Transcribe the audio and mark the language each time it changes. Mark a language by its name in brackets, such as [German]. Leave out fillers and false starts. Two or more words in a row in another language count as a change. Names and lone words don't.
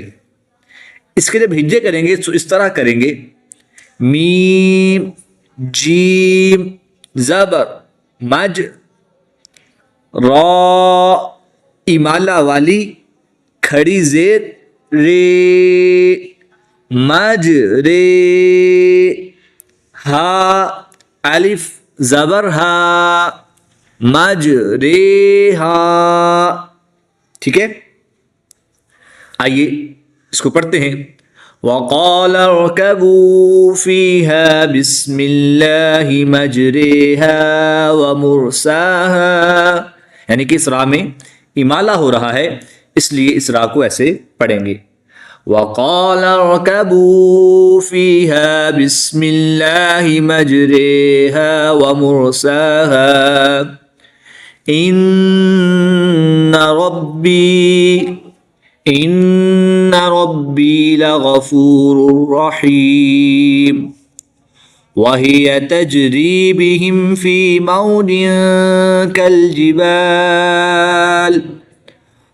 [Hindi] इसके जब हिज्जे करेंगे तो इस तरह करेंगे, मीम जीम ज़बर मज रा इमाला वाली खड़ी ज़ेर रे मज रे हा अलिफ ज़बर हा मज रे हा। ठीक है, आइए इसको पढ़ते हैं। [Arabic] وقال اركبوا فيها بسم الله مجراها ومرساها, [Hindi] यानी कि इस रा में इमाला हो रहा है इसलिए इस रा को ऐसे पढ़ेंगे। [Arabic] وقال اركبوا فيها بسم الله مجراها ومرساها إن ربي لغفور رحيم وهي تجري بهم في موج كالجبال